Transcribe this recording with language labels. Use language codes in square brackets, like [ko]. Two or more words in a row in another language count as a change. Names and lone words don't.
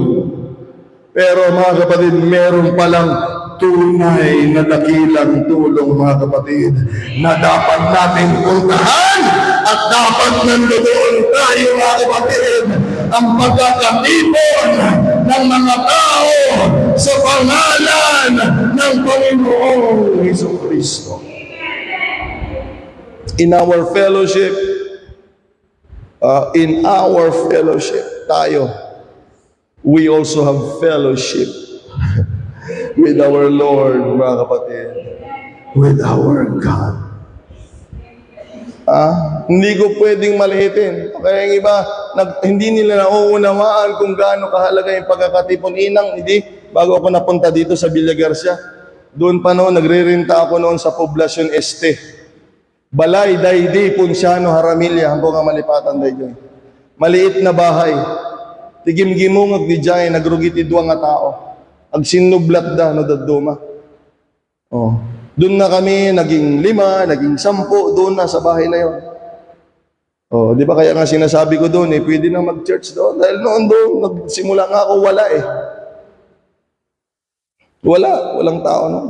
[tl] Pero mga kapatid, meron palang tunay na dakilang tulong, mga kapatid, na dapat nating puntahan at dapat nandoon tayo, mga kapatid, ang pagkakatipon ng mga tao sa pangalan ng Panginoong Jesucristo. [en] In our fellowship, tayo, we also have fellowship with our Lord, [tl] mga kapatid, [en] with our God. [tl] Hindi ko pwedeng maliitin. Kaya yung iba, hindi nila nauunawaan kung gaano kahalaga yung pagkakatipon. Hindi. Bago ako napunta dito sa Villa Garcia, doon pa noon, nagre-renta ako noon sa Poblacion Este. Balay, Daydi, Ponciano, Haramilla, hanggang ang malipatan dahi. Maliit na bahay. [ilo] Tigim-gimungag di jay, nagrugiti duwa nga tao. Ag sinublat da, no daduma. [tl] Doon na kami, naging 5, naging 10, doon na sa bahay na yon. Di ba kaya nga sinasabi ko doon, pwede na mag-church doon. Dahil noon doon, nagsimula nga ako, wala walang tao noon.